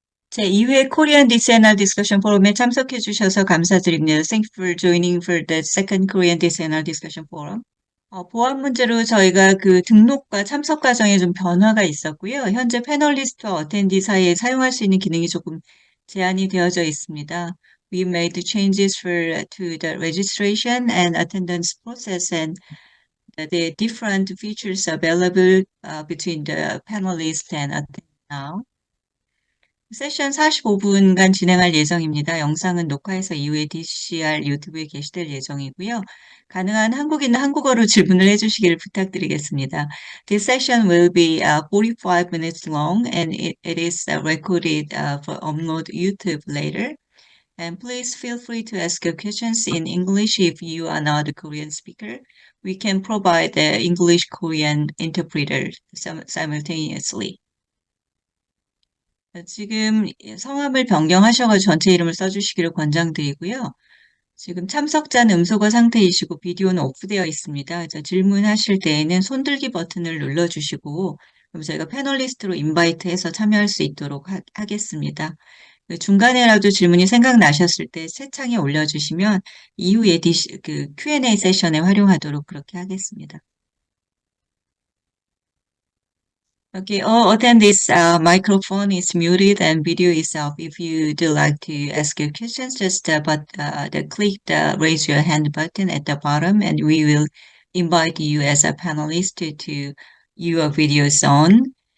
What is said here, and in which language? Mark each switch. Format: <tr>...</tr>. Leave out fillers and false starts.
<ko>제2회 코리안 디세널 디스커션 포럼에 참석해 주셔서 감사드립니다.</ko> <en>Thanks for joining for the second Korean Decennial Discussion Forum.</en> <ko>보안 문제로 저희가 그 등록과 참석 과정에 좀 변화가 있었고요. 현재 패널리스트와 어텐디 사이에 사용할 수 있는 기능이 조금 제한이 되어져 있습니다.</ko> <en>We made changes to the registration and attendance process and the different features available between the panelists and attendees now.</en> <ko>세션 45분간 진행할 예정입니다. 영상은 녹화해서 이후에 DCR 유튜브에 게시될 예정이고요. 가능한 한국인은 한국어로 질문을 해주시기를 부탁드리겠습니다.</ko> <en>This session will be 45 minutes long and it is recorded for upload YouTube later. And please feel free to ask your questions in English if you are not a Korean speaker. We can provide the English-Korean interpreter simultaneously.</en> <ko>지금 성함을 변경하셔서 전체 이름을 써주시기를 권장드리고요. 지금 참석자는 음소거 상태이시고 비디오는 오프되어 있습니다. 그래서 질문하실 때에는 손들기 버튼을 눌러주시고 그럼 저희가 패널리스트로 인바이트해서 참여할 수 있도록 하겠습니다. 중간에라도 질문이 생각나셨을 때 채창에 올려주시면 이후에 그 Q&A 세션에 활용하도록 그렇게 하겠습니다.</ko> <en>Okay, all attendees, microphone is muted and video is off. If you do like to ask your questions, just click the raise your hand button at the bottom and we will invite you as a panelist to your videos on.</en>